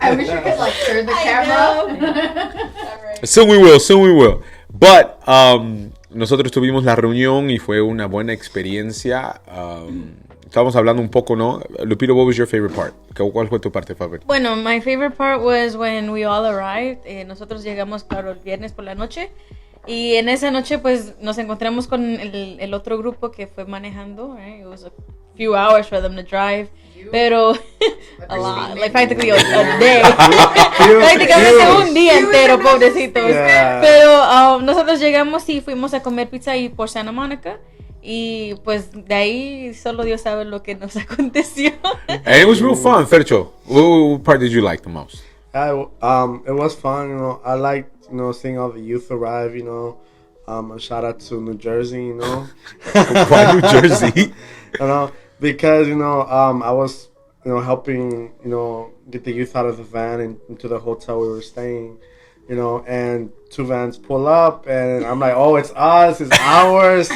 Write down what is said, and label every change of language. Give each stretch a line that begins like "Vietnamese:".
English: I wish you could like turn the camera. Soon we will.
Spanish: But nosotros tuvimos la reunión y fue una buena experiencia. Estábamos hablando un poco, ¿no?
English: Lupito, what was your favorite part?
Spanish: ¿Cuál fue tu parte favorita?
English: Bueno, my favorite part was when we all arrived.
Spanish: Nosotros llegamos, claro, el viernes por la noche. Y en esa noche, pues, nos encontramos con el otro grupo que fue manejando.
English: Right? It was a few hours for them to drive. Pero, a lot. Like, practically a day.
Spanish: Prácticamente un día entero, pobrecitos.
English: Yeah.
Spanish: Pero nosotros llegamos y fuimos a comer pizza ahí por Santa Mónica. Y pues de ahí solo Dios sabe lo que nos aconteció.
English: And it was real fun, Fercho. What part did you like the most? It was fun, you know. I liked, you know, seeing all the youth arrive, you know. A shout out to New Jersey, you know. Why New Jersey? You know, because, you know, I was, you know, helping, you know, get the youth out of the van and into the hotel we were staying, you know, and 2 vans pull up, and I'm like, oh, it's us, it's ours.